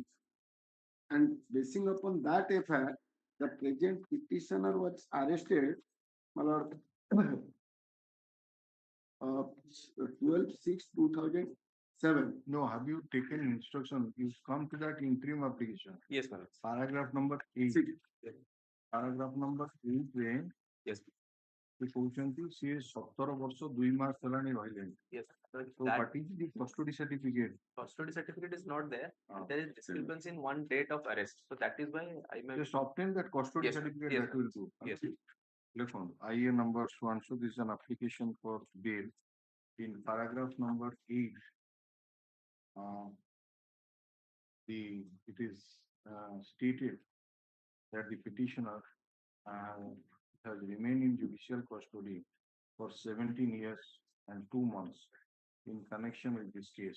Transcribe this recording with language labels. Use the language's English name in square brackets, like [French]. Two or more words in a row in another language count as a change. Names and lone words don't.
[English] And basing upon that FIR, the present petitioner was arrested, my lord, 12/6/2007. No, have you taken instruction? You come to that interim application. Yes, my lords. Paragraph number 8. Paragraph number 8 ରେ Yes. [Odia] ସେ କହୁଛନ୍ତି ସିଏ 17 ବର୍ଷ 2 ମାସ ହେଲାଣି ରହିଲେଣି. [English] Yes. So That what is the custody certificate? custody certificate is not there. There is discrepancy in one date of arrest. So that is why I may. Just obtain that custody Yes, sir. certificate, Yes, that sir. will do. Yes. Look on IA number so and so, this is an application for bail. In paragraph number 8, it is stated that the petitioner has remained in judicial custody for 17 years and 2 months in connection with this case.